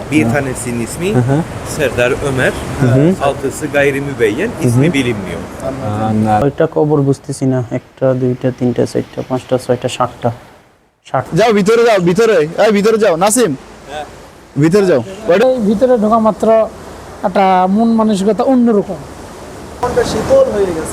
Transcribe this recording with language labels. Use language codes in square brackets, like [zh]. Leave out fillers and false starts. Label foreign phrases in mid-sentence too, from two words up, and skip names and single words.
[tr] Bir tanesinin ismi Serdar Ömer, altısı gayrimübeyyen, ismi bilinmiyor. [bn] ওইটা কবর বুঝতেছি না, একটা দুইটা তিনটা চারটা পাঁচটা ছয়টা সাতটা যাও ভিতরে যাও, ভিতরে যাও নাসিম, ভিতরে যাও। এই ভিতরে ঢোকা মাত্র একটা মন মানসিকতা অন্যরকম। শীতল হয়ে গেছে।